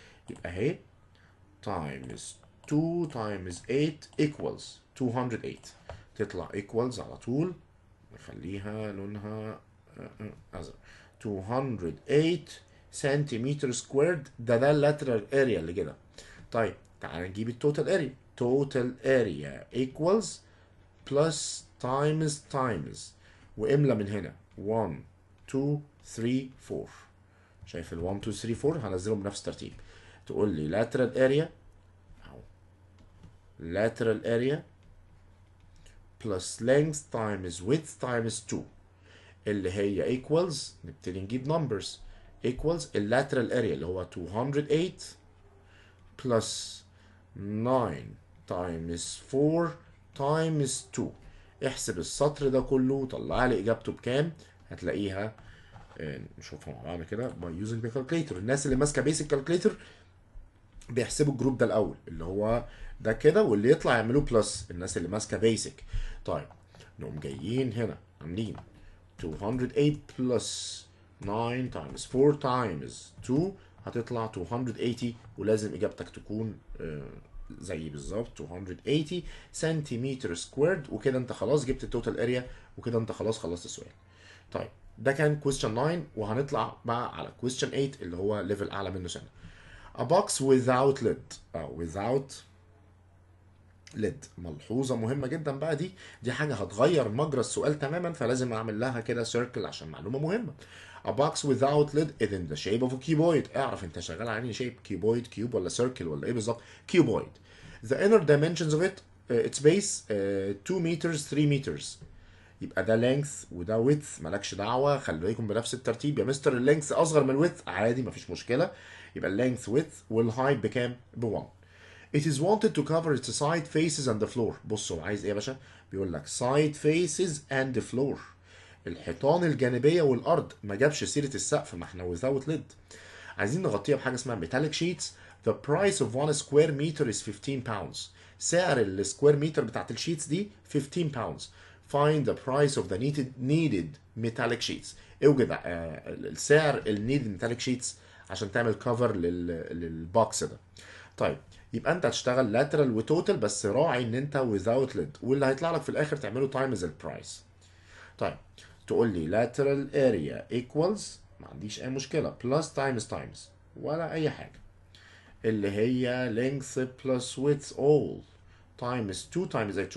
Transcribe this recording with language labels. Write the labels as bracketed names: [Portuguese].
[Arabic] يبقى اهي [English] times 2 times 8 equals 208. [Arabic] تطلع equals على طول، نخليها لونها ازرق. 208 سنتيمتر سكويرد. ده اللاترال اريا اللي كده. طيب تعالى نجيب التوتال اريا. توتال اريا equals plus times واملى من هنا 1 2 3 4. شايف ال 1 2 3 4 هنزلهم بنفس الترتيب. تقول لي [English] lateral area اهو lateral area plus length times width times 2 اللي هي equals، [Arabic] نبتدي نجيب [English] numbers equals اللاترال area اللي هو 208 plus 9 times 4 times 2. [Arabic] احسب السطر ده كله وطلع لي اجابته بكام. هتلاقيها نشوفها مع بعض كده [English] by using the calculator. [Arabic] الناس اللي ماسكه basic calculator بيحسبوا الجروب ده الاول اللي هو ده كده، واللي يطلع يعملوه بلس الناس اللي ماسكه بيسك. طيب نقوم جايين هنا عاملين 208 بلس 9 times 4 times 2 هتطلع 280. ولازم اجابتك تكون زي بالظبط 280 سنتيمتر سكويرد. وكده انت خلاص جبت التوتال اريا، وكده انت خلاص خلصت السؤال. طيب ده كان question 9، وهنطلع بقى على question 8 اللي هو ليفل اعلى منه سنه. [English] A box without lid without lid. [Arabic] ملحوظة مهمة جدا بقى، دي حاجة هتغير مجرى السؤال تماما، فلازم اعمل لها كده circle عشان معلومة مهمة. [English] A box without lid is in the shape of a cuboid. [Arabic] اعرف انت شغال على انهي shape، cuboid كيوب ولا circle ولا ايه بالظبط؟ cuboid. [English] The inner dimensions of it its base 2 meters 3 meters. [Arabic] يبقى ده length وده width، مالكش دعوة، خليكم بنفس الترتيب. يا مستر اللينث اصغر من الويدث عادي مفيش مشكلة. يبقى اللينث width والهايت بكام؟ ب 1. [English] It is wanted to cover its side faces and the floor. [Arabic] بص هو عايز ايه يا باشا؟ بيقول لك [English] side faces and the floor. [Arabic] الحيطان الجانبية والأرض، ما جابش سيرة السقف، ما احنا [English] without lid. [Arabic] عايزين نغطيها بحاجة اسمها metallic sheets. [English] The price of 1 square meter is 15 pounds. [Arabic] سعر السكوير متر بتاعت الشيتس دي 15 pounds. [English] Find the price of the needed metallic sheets. [Arabic] اوجد السعر [English] needed metallic sheets [Arabic] عشان تعمل cover للبوكس ده. طيب يبقى انت هتشتغل lateral وتوتال، بس راعي ان انت [English] without lid، [Arabic] واللي هيطلع لك في الاخر تعمله times البرايس. طيب تقول لي lateral area equals، ما عنديش اي مشكله، plus times ولا اي حاجه، اللي هي [English] length plus width all times 2 times h.